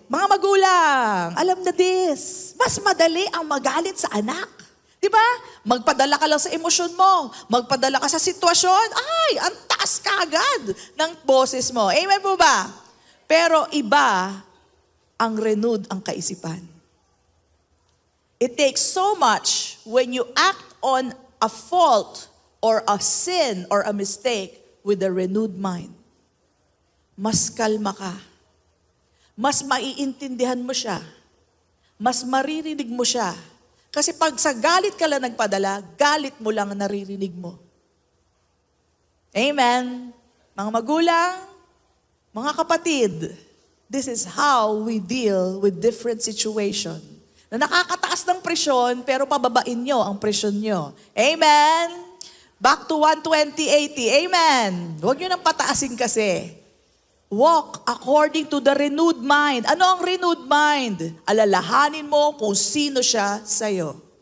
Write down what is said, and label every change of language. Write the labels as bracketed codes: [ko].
[tl] Mga magulang, alam na this. Mas madali ang magalit sa anak. Diba? Magpadala ka lang sa emosyon mo. Magpadala ka sa sitwasyon. Ay, ang taas ka agad ng boses mo. Amen po ba? Pero iba ang renewed ang kaisipan. [en] It takes so much when you act on a fault or a sin or a mistake with a renewed mind. [tl] Mas kalma ka. mas maiintindihan mo siya. Mas maririnig mo siya. Kasi pag sa galit ka lang nagpadala, galit mo lang ang naririnig mo. Amen. Mga magulang, mga kapatid, [en] this is how we deal with different situation. [tl] Na nakakataas ng presyon, pero pababain nyo ang presyon nyo. [en] Amen. Back to 1:20:80. Amen. [tl] Huwag nyo nang pataasin kasi. [en] Walk according to the renewed mind. [tl] Ano ang renewed mind? Alalahanin mo kung sino siya sa'yo.